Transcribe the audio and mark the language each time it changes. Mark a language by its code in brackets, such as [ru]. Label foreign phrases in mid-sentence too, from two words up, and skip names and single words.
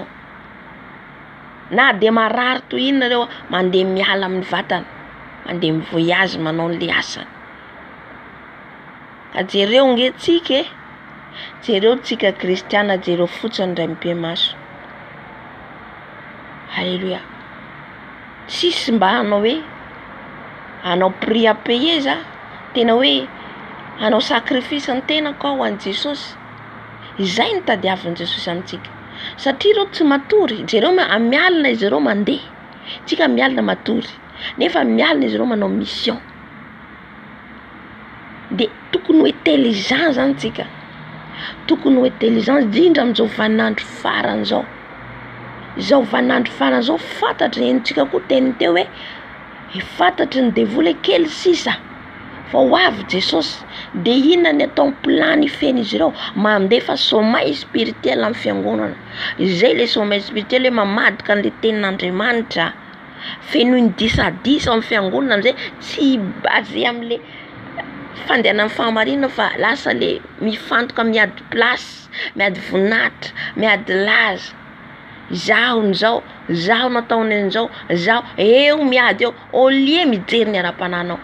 [mg] Na de marary to inona reo mandeha miala amin'ny vatana, mandeha mivoyage manao le asany. Ka jereo ngetsika jereo tsika kristiana jereo fotsiny ray mibe maso. Alléluia. Sisy mba hanao hoe hanao [fr] prix à payer [mg] za, tena hoe hanao sacrifice ny tenako ho an'i Jesosy. Izay ny tadiavin'i Jesosy amintsika. Satria reo tsy matory, jereo mialina izy ireo mandeha. Tsika mialina matory. Nefa mialina izy ireo manao mission. De tokony ho intelligent zany tsika. Tokony ho intelligent indrindra amin'izao vaninandro farany zao. Izao vaninandro farany zao fantatry entsika koa teny teo hoe fantatry ny devoly kely sisa fa ho avy Jesosy. De inona ny atao plan feny izy ireo mandefa [fr] sommeil spirituel [mg] amin'ny fiangonana. Izay le [fr] sommeil spirituel [mg] hoe mamadika an'le tenin'Andriamanitra. Feno ny 10 amin'ny fiangonana am'izay tsy basé am'le fandehanan'ny fahamarinana fa lasa le mifantoka miady place, miady voninahitra, miady laza. Zaho nataony an'izao, zaho eo miady eo, [fr] au lieu [mg] mijery ny ara-pananao.